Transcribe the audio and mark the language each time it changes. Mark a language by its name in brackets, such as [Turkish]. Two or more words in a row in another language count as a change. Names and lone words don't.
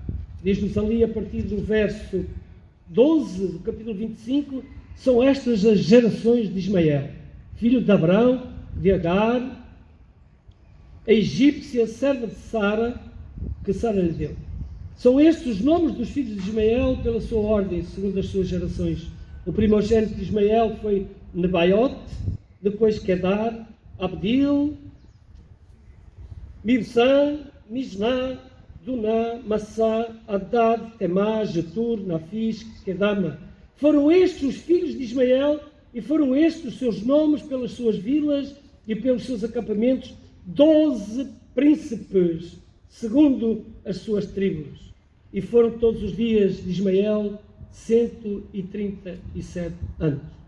[Portuguese] Diz-nos ali a partir do verso 12 do capítulo 25, são estas as gerações de Ismael, filho de Abrão, de Agar, a egípcia, serva de Sara, que Sara lhe deu. São estes os nomes dos filhos de Ismael pela sua ordem, segundo as suas gerações. O primogênito de Ismael foi Nebaiote, depois Quedar, Abdil, Mibsã, Misná, Duná, Massá, Adad, Temá, Jetur, Nafis, Kedama. Foram estes os filhos de Ismael e foram estes os seus nomes pelas suas vilas e pelos seus acampamentos, 12 príncipes, segundo as suas tribos. E foram todos os dias de Ismael 137 anos.